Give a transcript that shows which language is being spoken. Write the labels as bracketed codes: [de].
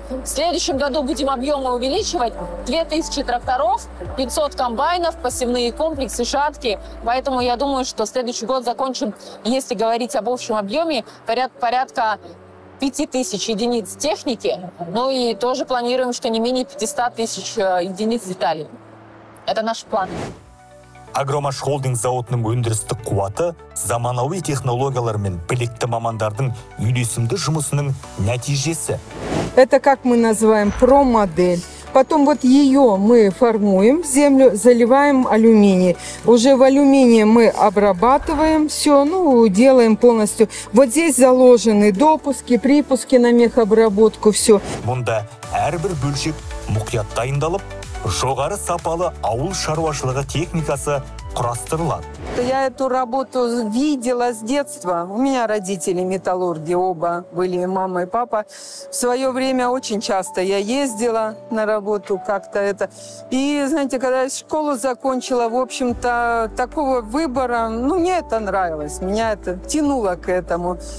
[ru] В следующем году будем объемы увеличивать. 2000 тракторов, 500 комбайнов, посевные комплексы, жатки. Поэтому я думаю, что следующий год закончим, если говорить об общем объеме, порядка 5000 единиц техники. Ну и тоже планируем, что не менее 500 тысяч единиц деталей. Это наш план. [kk] Агромаш холдинг зауытының өндірістік қуаты заманауи технологиялар мен білікті мамандардың үйлесімді жұмысының нәтижесі. [ru] Это, как мы называем, про-модель. Потом вот ее мы формуем в землю, заливаем алюминий. Уже в алюминии мы обрабатываем все, делаем полностью. Вот здесь заложены допуски, припуски на мехобработку, все. [kk] Мұнда әрбір бөлшек мұқият дайындалып, жоғары сапалы ауыл шаруашылығы техникасы құрастырылады. [ru] Я эту работу видела с детства. У меня родители металлурги, оба были, мама и папа. В свое время очень часто я ездила на работу как-то это. И, знаете, когда я школу закончила, в общем-то, такого выбора, мне это нравилось, меня это тянуло к этому.